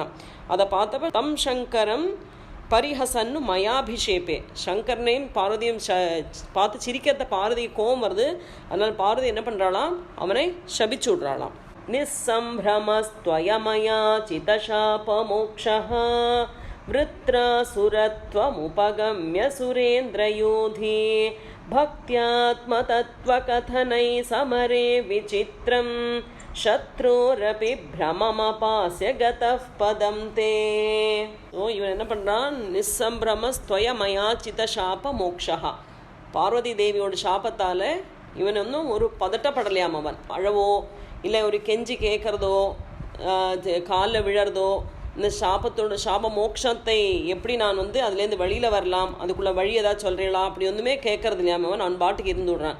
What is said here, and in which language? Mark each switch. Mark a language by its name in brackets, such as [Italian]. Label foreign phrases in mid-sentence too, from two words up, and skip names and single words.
[Tamil] அதை பார்த்தப்ப [Sanskrit] तम् शङ्करम् परिहसन्नु मयाभिशेपे, [Tamil] சங்கரனையும் பார்வதியும் பார்த்து சிரிக்கிறத பார்வதி கோவம் வருது. அதனால் பார்வதி என்ன பண்ணுறாளாம், அவனை சபிச்சு விட்றாளாம். [Sanskrit] निसम्भ्रमस्त्वयमया चितशापमोक्षः वृत्रासुरत्वमुपगम्य सुरेन्द्रयोधि भक्त्यात्मतत्त्वकथनै समरे विचित्रं शत्रोरपि भ्रममपास्य गतः पदं ते. [Tamil] இவன் என்ன பண்ணுறான், [Sanskrit] निसम्भ्रमस्त्वयमयाच्चित शाप मोक्षा, [Tamil] பார்வதி தேவியோட சாபத்தால் இவன் ஒன்றும் ஒரு பதட்டப்படலையாம். அவன் அழவோ இல்லை ஒரு கெஞ்சி கேட்குறதோ காலில் விழறதோ, இந்த சாப மோட்சத்தை எப்படி நான் வந்து அதுலேருந்து வெளியில் வரலாம், அதுக்குள்ளே வழி ஏதாவது சொல்கிறீங்களா, அப்படி ஒன்றுமே கேட்கறது இல்லையாம அவன் பாட்டுக்கு இருந்து விடுறான்.